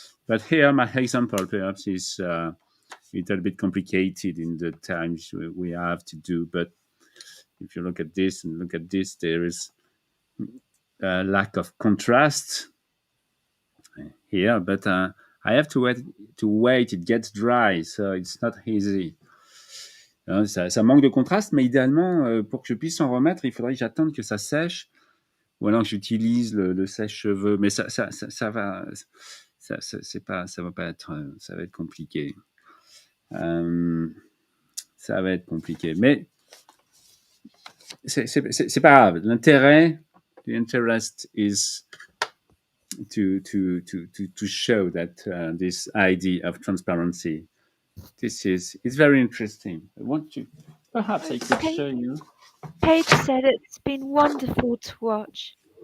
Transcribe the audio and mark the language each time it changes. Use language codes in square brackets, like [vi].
[en] But here, my example perhaps is a little bit complicated in the times we have to do. But if you look at this and look at this, there is a lack of contrast here. But I have to wait. It gets dry, so it's not easy. [fr] Ça manque de contraste, mais idéalement, pour que je puisse en remettre, il faudrait que j'attende que ça sèche, ou alors que j'utilise le sèche-cheveux. Mais ça va, ça va pas être, ça va être compliqué. Ça va être compliqué, mais c'est pas grave. L'intérêt, [en] the interest is to show that this idea of transparency, it's very interesting. I want to Perhaps I could show you. Paige said it's been wonderful to watch.